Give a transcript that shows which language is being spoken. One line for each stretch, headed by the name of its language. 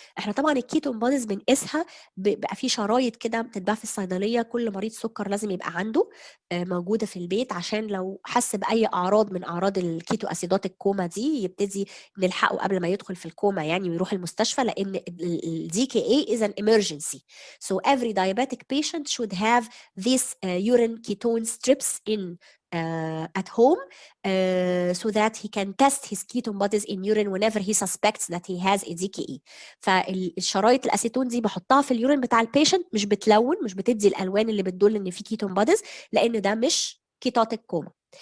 Arabic: احنا طبعا الكيتون بوديز بنقيسها بقى في شرايط كده بتتباع في الصيدليه. كل مريض سكر لازم يبقى عنده موجوده في البيت، عشان لو حس باي اعراض من اعراض الكيتو اسيدات الكوما دي يبتدي نلحقه قبل ما يدخل في الكوما يعني ويروح المستشفى، لان الدي كي اي
English: is an emergency. So every diabetic patient should have these urine ketone strips in at home so that he can test his ketone bodies in urine whenever he suspects that he has a DKE.
Arabic: فالشرايط الاسيتون دي بحطها في اليورين بتاع البيشنت، مش بتلون، مش بتدي الالوان اللي بتدل ان في ketone bodies، لان ده مش كيتوتيك كوما.